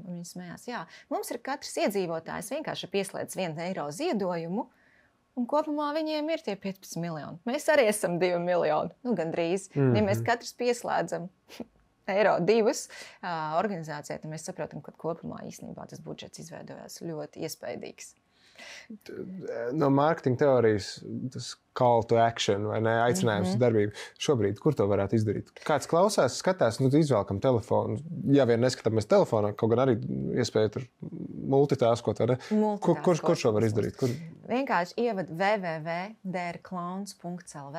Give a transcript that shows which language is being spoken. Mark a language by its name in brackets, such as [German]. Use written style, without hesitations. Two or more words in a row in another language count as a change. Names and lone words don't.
[Latvian] Un viņi smējās, jā, mums ir katrs iedzīvotājs vienkārši pieslēdz 1 eiro ziedojumu, un kopumā viņiem ir tie 15 miljoni. Mēs arī esam 2 miljoni, gandrīz. Ja mēs katrs pieslēdzam eiro 2 organizācijai, tad mēs saprotam, ka kopumā īstenībā tas budžets izveidojās ļoti iespaidīgs. No mārketinga teorijas tas [English] call to action [Latvian] vai ne, aicinājums uz darbību. Šobrīd, kur to varētu izdarīt? Kāds klausās, skatās, izvēlkam telefonu. Ja vien neskatāmies telefonā, kaut gan arī iespēja tur multitaskot, vai ne? Kur šo var izdarīt? Vienkārši ievad www.drklauns.lv.